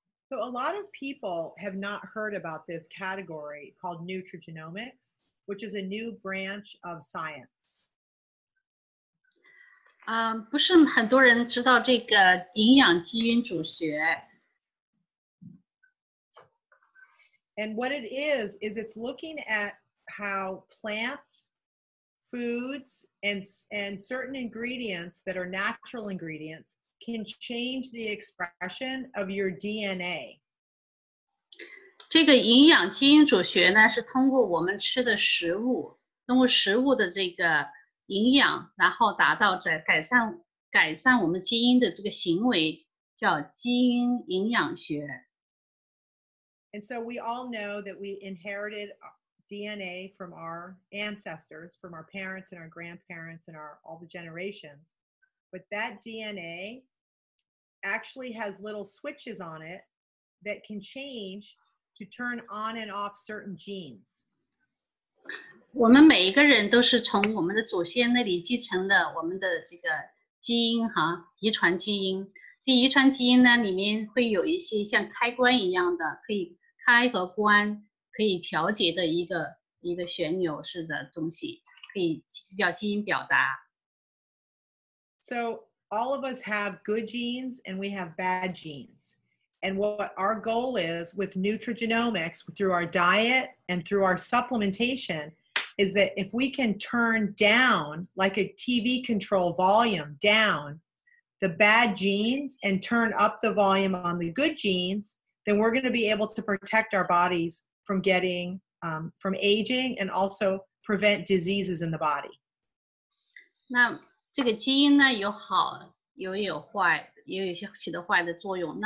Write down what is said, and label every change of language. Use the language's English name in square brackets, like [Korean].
[English] So a lot of people have not heard about this category called nutrigenomics, which is a new branch of science. [Chinese] 不是很多人知道这个营养基因组学。 [English] And what it is it's looking at how plants, foods, and certain ingredients that are natural ingredients can change the expression of your DNA. [Chinese] 这个营养基因组学呢，是通过我们吃的食物，通过食物的这个营养，然后达到改善我们基因的这个行为，叫基因营养学。 [English] And so we all know that we inherited DNA from our ancestors, from our parents and our grandparents and all the generations. But that DNA actually has little switches on it that can change to turn on and off certain genes. [Chinese] 我们每一个人都是从我们的祖先那里继承了我们的这个基因遗传基因。这遗传基因呢，里面会有一些像开关一样的，可以开和关，可以调节的一个旋钮式的东西，可以叫基因表达。 [English] So all of us have good genes and we have bad genes. And what our goal is with nutrigenomics, through our diet and through our supplementation, is that if we can turn down, like a TV control volume down, the bad genes and turn up the volume on the good genes, then we're going to be able to protect our bodies from getting, from aging, and also prevent diseases in the body. [Chinese] 那这个基因呢，有好有坏，也有一些起的坏的作用。